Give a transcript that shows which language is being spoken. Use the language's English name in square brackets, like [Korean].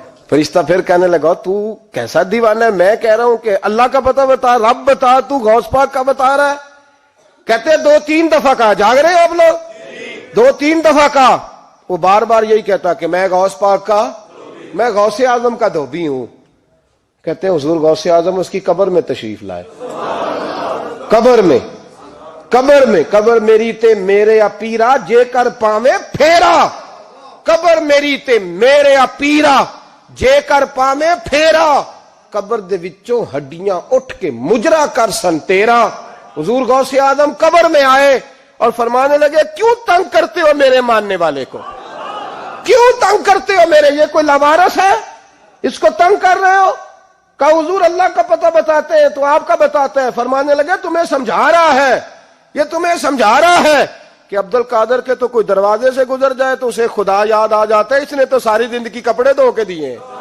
[Urdu] فرشتہ پھر کہنے لگا تو کیسا دیوانہ ہے, میں کہہ رہا ہوں کہ اللہ کا پتہ بتا, رب بتا, تو غوث پاک کا بتا رہا ہے. کہتے 2-3 دفعہ کہا, جاگ رہے ہو آپ لوگ؟ 2-3 دفعہ کہا. وہ بار بار یہی کہتا کہ میں غوث پاک کا, میں غوث اعظم کا دھوبی ہوں. کہتے ہیں حضور غوث اعظم اس کی قبر میں تشریف لائے. [Punjabi] قبر میں قبر میری تے میرے پیرا جے کر پاویں پھیرا, قبر میری تے میرے پیرا جے کر پاویں پھیرا, قبر دے وچوں ہڈیاں اٹھ کے مجرا کر سن تیرا. [Urdu] حضور غوث اعظم قبر میں آئے اور فرمانے لگے کیوں تنگ کرتے ہو میرے ماننے والے کو, کیوں تنگ کرتے ہو میرے, یہ کوئی لوارث ہے اس کو تنگ کر رہے ہو؟ کہا حضور اللہ کا پتہ بتاتے ہیں تو آپ کا بتاتے ہیں. فرمانے لگے تمہیں سمجھا رہا ہے, یہ تمہیں سمجھا رہا ہے کہ عبد القادر کے تو کوئی دروازے سے گزر جائے تو اسے خدا یاد آ جاتا ہے, اس نے تو ساری زندگی کپڑے دھو کے دیے.